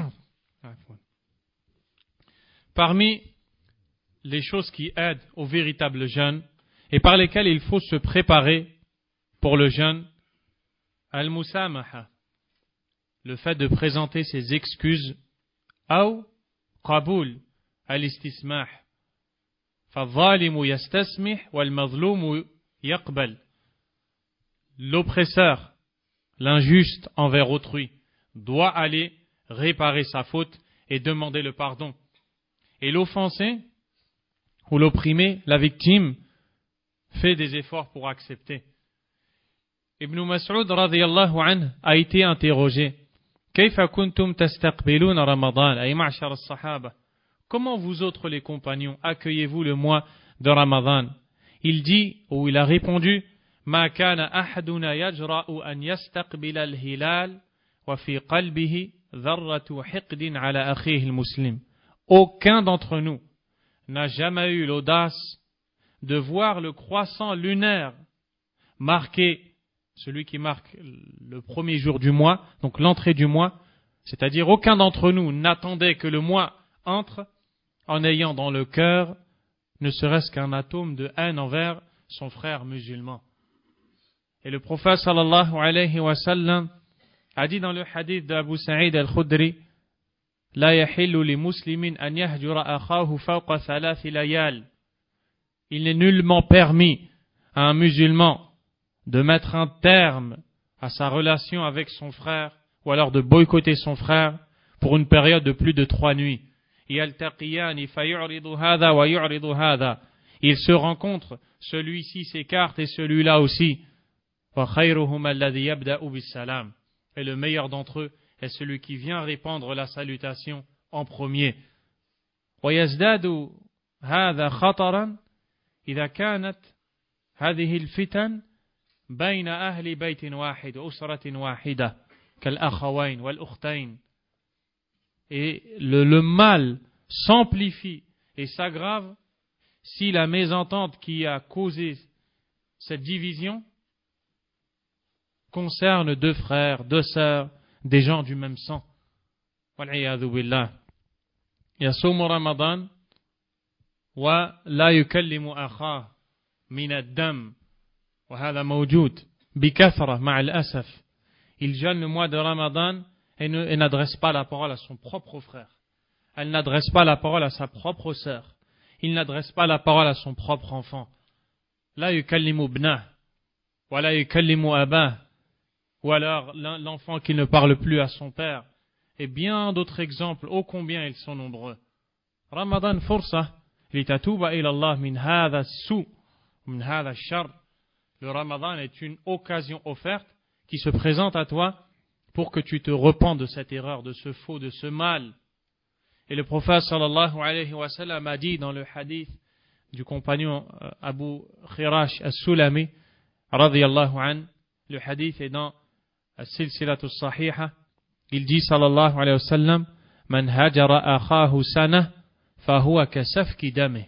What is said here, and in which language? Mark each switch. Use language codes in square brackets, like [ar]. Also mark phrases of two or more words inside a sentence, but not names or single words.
[fr] Parmi les choses qui aident au véritable jeûne et par lesquelles il faut se préparer pour le jeûne, al-musamaha, le fait de présenter ses excuses, ou [ar] قبول الاستسماح فالظالم يستسمح والمظلوم يقبل. [fr] L'oppresseur, l'injuste envers autrui, doit aller réparer sa faute et demander le pardon. Et l'offensé ou l'opprimé, la victime, fait des efforts pour accepter. Ibn Mas'ud [ar] رضي الله عنه [fr] a été interrogé. [ar] كيف كنتم تستقبلون رمضان أي معشر الصحابة. [fr] Comment vous autres les compagnons accueillez-vous le mois de Ramadan? Il dit, ou il a répondu, [ar] ما كان أحدنا يجرؤ أن يستقبل الهلال وفي قلبه ذرة حقد على أخيه المسلم. [fr] Aucun d'entre nous n'a jamais eu l'audace de voir le croissant lunaire marqué, celui qui marque le premier jour du mois, donc l'entrée du mois, c'est-à-dire aucun d'entre nous n'attendait que le mois entre en ayant dans le cœur ne serait-ce qu'un atome de haine envers son frère musulman. Et le prophète [ar] صلى الله عليه وسلم [fr] a dit dans le hadith d'Abu Sa'id al-Khudri, [ar] لا يحل لمسلم أن يهجر أخاه فوق ثلاث ليال. [fr] Il n'est nullement permis à un musulman de mettre un terme à sa relation avec son frère ou alors de boycotter son frère pour une période de plus de 3 nuits. [ar] يلتقيان فيعرض هذا ويعرض هذا. [fr] Ils se rencontrent, celui-ci s'écarte et celui-là aussi. [ar] وخيرهم الذي يبدأ بالسلام. [fr] Et le meilleur d'entre eux est celui qui vient répandre la salutation en premier. [ar] ويزداد هذا خطرا إذا كانت هذه الفتن بين أهل بيت واحد وأسرة واحدة كالأخوين والأختين. [fr] Et le mal s'amplifie et s'aggrave si la mésentente qui a causé cette division concerne 2 frères, 2 sœurs, des gens du même sang. [ar] والعياذ بالله. يصوم رمضان ولا يكلم أخا من الدم وهذا موجود بكثرة مع الأسف. [fr] Il jeûne le mois de Ramadan et n'adresse pas la parole à son propre frère. Elle n'adresse pas la parole à sa propre sœur. Il n'adresse pas la parole à son propre enfant. [ar] لا يكلم ابنه ولا يكلم أباه, [fr] ou alors l'enfant qui ne parle plus à son père, et bien d'autres exemples, ô combien ils sont nombreux. [ar] رمضان فرصة لتتوب إلى الله من هذا السوء من هذا الشر. [fr] Le Ramadan est une occasion offerte qui se présente à toi pour que tu te repens de cette erreur, de ce faux, de ce mal. Et le prophète [ar] صلى الله عليه وسلم [fr] a dit dans le hadith du compagnon Abu Khirash as-Sulami [ar] رضي الله عن, [fr] le hadith est dans [ar] السلسلة الصحيحة, [fr] il dit [ar] صلى الله عليه وسلم من هجر أخاه سنة فهو كسفك دمه.